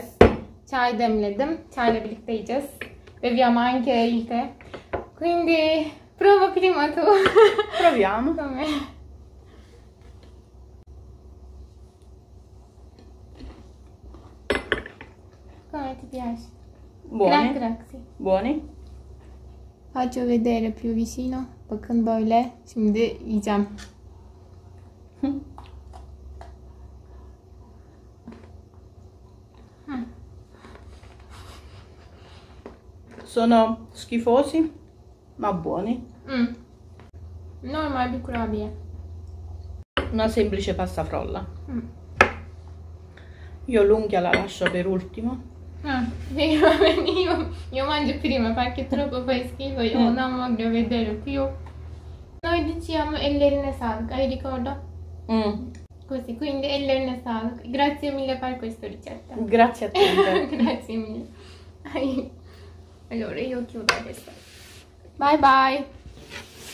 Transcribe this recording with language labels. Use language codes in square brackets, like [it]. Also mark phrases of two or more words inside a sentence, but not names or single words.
[tr] Çay demledim. Çayla birlikte yiyeceğiz. [it] Beviamo anche il tè. Quindi prova prima tu. Proviamo. Come? Come ti piace? Buoni. Grazie. Buoni. Faccio vedere più vicino. [tr] Bakın böyle. Şimdi yiyeceğim. [it] Sono schifosi, ma buoni. [tr] Normal bir kurabiye. [it] Una semplice pasta frolla. Io l'unghia la lascio per ultimo. Io mangio prima perché troppo fai schifo. Io non voglio vedere più. Noi diciamo [tr] ellerine sağlık. [it] Hai ricordo? Così, quindi [tr] ellerine sağlık. [it] Grazie mille per questa ricetta. Grazie a te. Grazie mille. Allora io chiudo adesso. [en] Bye bye.